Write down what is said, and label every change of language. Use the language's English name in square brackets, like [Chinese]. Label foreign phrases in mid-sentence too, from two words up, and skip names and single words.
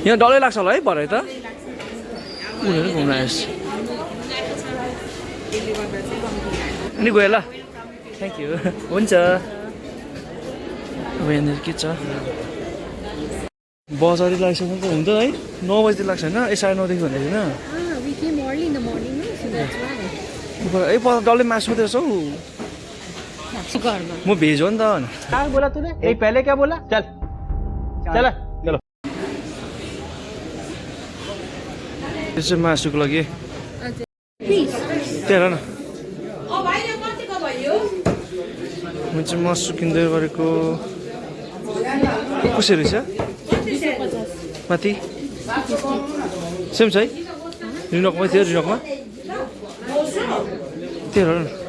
[Nepali] यहाँ डरै लाग्छ होला है भरे त उनीहरू घुम्न आएछ त्यसले गर्दा चाहिँ कम्ती लाग्यो। अनि गयो ल [English] thank you [Nepali] हुन्छ अब यहाँनिर के छ बजारै लागिसक्नु त हुँदैन है 9 बजीतिर लाग्छ होइन 9:30 भन्दै होइन [English] We came early in the morning, no? So that's why. [Nepali] ए डल्लै मासु मात्रै रहेछ हौ घरमा म भेज हो नि त [Hindi] क्या बोला तूने एक पहले क्या बोला चल चल चलो [Nepali] यो चाहिँ मासुको लागि [English] Please. [Nepali] त्यहाँ हेर न ओ भाइ यो कतिको भयो? म चाहिँ मासु किन्दै गरेको कसरी रहेछ माथि सेम छ है रिनकमै थियो रिनकमा त्यहाँ हेर न